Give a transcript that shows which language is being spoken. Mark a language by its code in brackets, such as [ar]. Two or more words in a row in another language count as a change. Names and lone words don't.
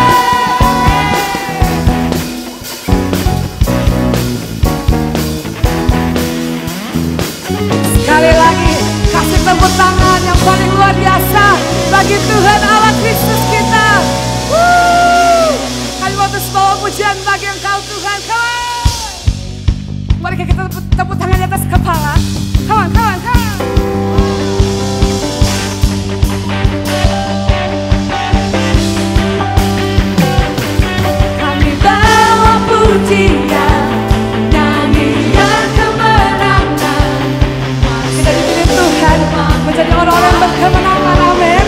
[id] Sekali lagi kasih tepuk tangan yang paling luar biasa bagi Tuhan Allah Kristus kita. Kami mau terus bawa pujian bagi Engkau Tuhan. [en] Come on. [id] Mari kita tepuk tangan di atas kepala. [en] Come on, come on, come on. [id] Kami bawa pujian, nyanyian kemenangan. Kita dipilih Tuhan menjadi orang-orang yang berkemenangan, amin.